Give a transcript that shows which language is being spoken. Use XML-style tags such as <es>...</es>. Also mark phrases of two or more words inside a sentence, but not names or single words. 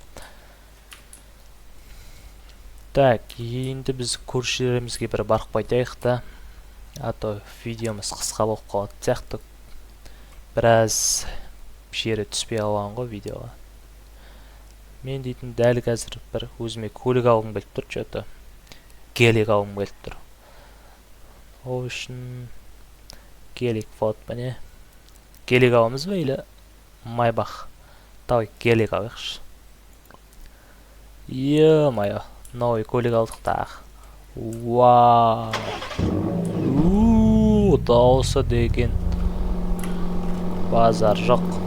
<kk>Так, енді біз көршілерімізге бір барып қайтайық та.</kk> <ru>А то</ru> <kk>видеомыз қысқа болып қалады сияқты. Біраз жері түспей қалған ғой видеоға. Мен дейтін дәл қазір бір өзіме көлік алғым келіп тұр, что-то гелик алғым келіп тұр. Ол үшін гелик вот міне. Гелик аламыз ба или майбах? Давай гелик алайықшы.</kk> <ru>Е-мое, новый</ru> <kk>көлік алдық тағы. Вау. Дауысы деген базар жоқ.</kk>